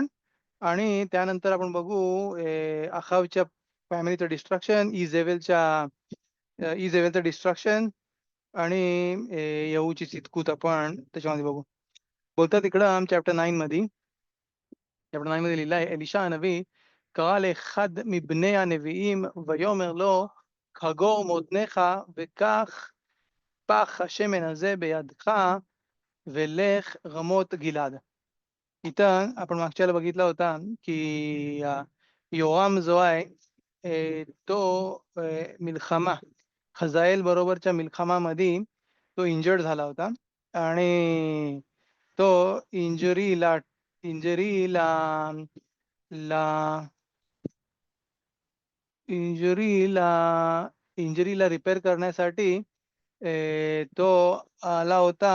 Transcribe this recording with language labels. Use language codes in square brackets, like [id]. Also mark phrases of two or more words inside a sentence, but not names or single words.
[mr] आणि त्यानंतर आपण बघू अखावच्या फॅमिलीचं डिस्ट्रक्शन, इजेवेलचं डिस्ट्रक्शन आणि येहूची चितकूत आपण त्याच्यामध्ये बघू. बोलतात इकडं चॅप्टर 9 मध्ये लिहिलं आहे, एलिशा [he] הנביא קרא לאחד מבני הנביאים ויאמר לו חגור מותניך וקח פח השמן הזה בידך ולך רמות גלעד. [mr] इथं आपण मागच्याला बघितला होता की योआम जो आहे तो मिल्खमा खजाएल बरोबरच्या मिल्खमामध्ये तो इंजर्ड झाला होता आणि तो इंजुरीला इंजुरीला ला इंजुरीला इंजुरीला रिपेअर करण्यासाठी तो आला होता.